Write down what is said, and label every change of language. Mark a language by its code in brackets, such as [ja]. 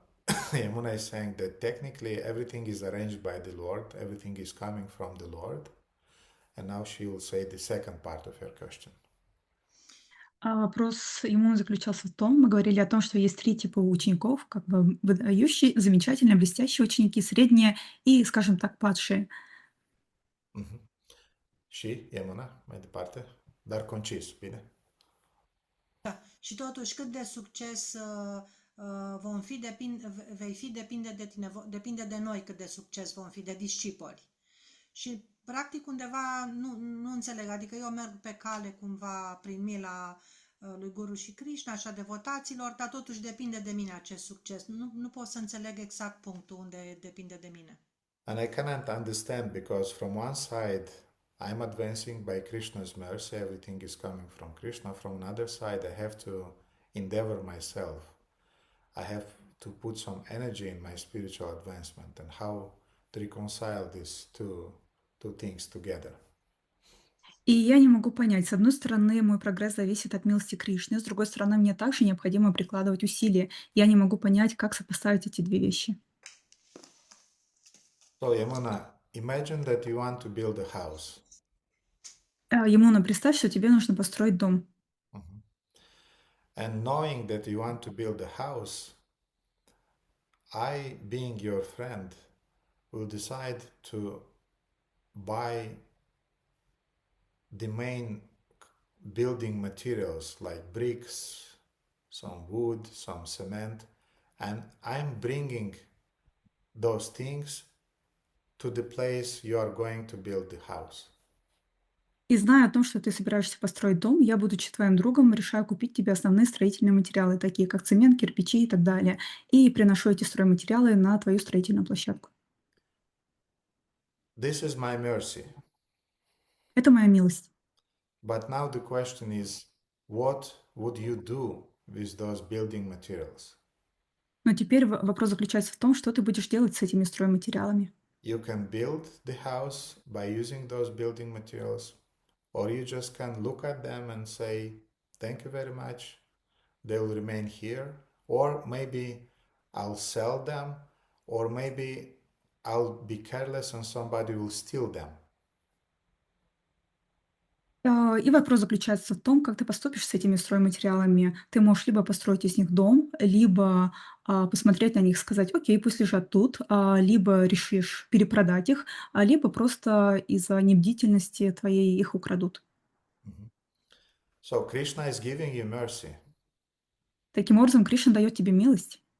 [en] Yamuna is saying that technically everything is arranged by the Lord, everything is coming from the Lord. And now she will say the second part of your question. [ru] А вопрос ему заключался в том, мы говорили о том, что есть 3 типа учеников, как бы выдающие, замечательные, блестящие ученики, средние и, скажем так, падшие. [ro] Și, Yamuna, mai departe, dar concis, bine? Da. Și totuși, cât de succes vom fi, vei fi, depinde de tine, depinde de noi cât de succes vom fi, de discipoli. Și, practic, undeva nu înțeleg, adică eu merg pe cale cumva prin mila lui Guru și Krishna și a devotaților, dar totuși depinde de mine acest succes. Nu pot să înțeleg exact punctul unde depinde de mine. [en] And I cannot understand because from one side I'm advancing by Krishna's mercy, everything is coming from Krishna. From another side, I have to endeavor myself. I have to put some energy in my spiritual advancement, and how to reconcile these two things together. [ru] И я не могу понять, с одной стороны, мой прогресс зависит от милости Кришны, с другой стороны, мне также необходимо прикладывать усилия. Я не могу понять, как сопоставить эти 2 вещи. [en] So, Yamuna, imagine that you want to build a house. [ru] Емуна, представь, что тебе нужно построить дом. [en] And knowing that you want to build a house, I, being your friend, will decide to buy the main building materials like bricks, some wood, some cement, and I'm bringing those things to the place you are going to build the house. [ru] И зная о том, что ты собираешься построить дом, я, будучи твоим другом, решаю купить тебе основные строительные материалы, такие как цемент, кирпичи и так далее, и приношу эти стройматериалы на твою строительную площадку. [en] This is my mercy. [ru] Это моя милость. [en] But now the question is, what would you do with those building materials? [ru] Но теперь вопрос заключается в том, что ты будешь делать с этими стройматериалами. [en] You can build the house by using those building materials, or you just can look at them and say, thank you very much, they will remain here, or maybe I'll sell them, or maybe I'll be careless and somebody will steal them. [ru] И вопрос заключается в том, как ты поступишь с этими стройматериалами. Ты можешь либо построить из них дом, либо посмотреть на них, сказать, окей, пусть лежат тут, либо решишь перепродать их, либо просто из-за небдительности твоей их украдут. [en] So Krishna is giving you mercy, [ru] Таким образом, Кришна дает тебе милость,